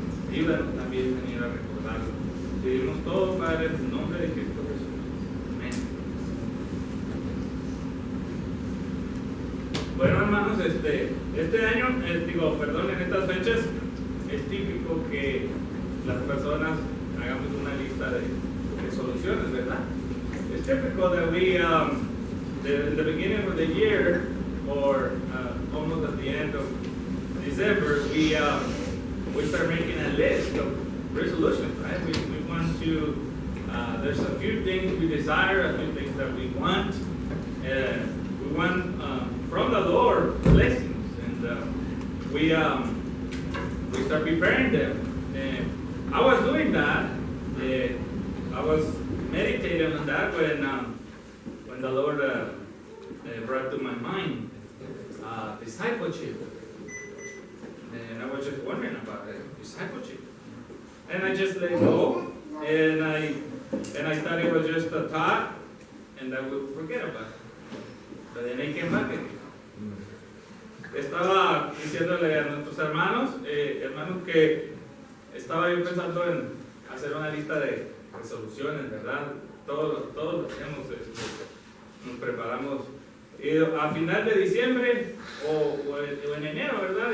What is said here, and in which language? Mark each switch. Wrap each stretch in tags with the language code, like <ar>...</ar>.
<es>Ayúdanos también, Señor, a recordarlo. Pedimos todo, Padre, en el nombre de Cristo Jesús. Amén. Bueno, hermanos, este año, en estas fechas, es típico que las personas hagamos una lista de resoluciones, ¿verdad?</es> <en>It's typical that we, in the beginning of the year, or almost at the end of December, we start making a list of resolutions, right? We want to, there's a few things we desire, a few things that we want. We want from the Lord blessings, and we start preparing them. I was doing that. I was meditating on that when the Lord brought to my mind discipleship, and I was just wondering about discipleship, and I just let go, and I thought it was just a thought, and I would forget about it. But then I came back again.</en> <es>Estaba diciéndole a nuestros hermanos que estaba yo pensando en hacer una lista de resoluciones, ¿verdad? Todos lo hacemos, nos preparamos a final de diciembre o en enero, ¿verdad?</es>